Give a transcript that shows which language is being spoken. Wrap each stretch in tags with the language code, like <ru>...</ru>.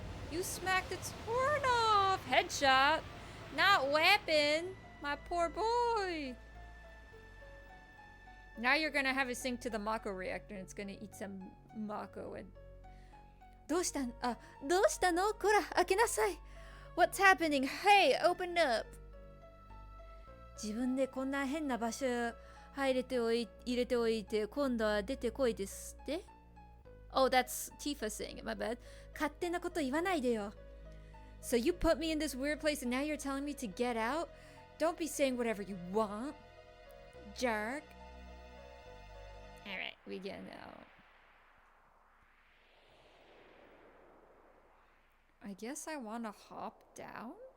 <en>You smacked its horn off! Headshot! Not Weapon! My poor boy! Now you're gonna have it sink to the Mako reactor and it's gonna eat some Mako and...</en> <ja>どうしたのこら、開けなさい</ja> <en>What's happening? Hey, open up!</en> <ja>自分でこんな変な場所入れて入れておいて今度は出てこいですって</ja> <en>Oh, that's Tifa saying it, my bad.</en> <ja>勝手なこと言わないでよ</ja> <en>So you put me in this weird place and now you're telling me to get out? Don't be saying whatever you want. Jerk. Alright, we get out. I guess I want to hop down?</en>